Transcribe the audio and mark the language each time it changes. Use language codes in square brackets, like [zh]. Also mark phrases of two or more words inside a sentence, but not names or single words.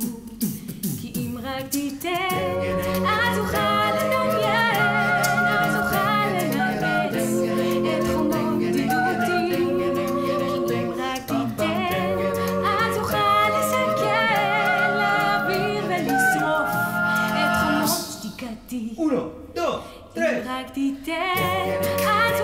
[he] כי אם רק תיתן, אז אוכל לדמיין, אז אוכל לנפץ את חומות בדידותי. כי אם רק תיתן, אז אוכל לסכן, להעביר ולשרוף את חומות שתיקתי. [es] Uno, dos, tres. [he] אם רק תיתן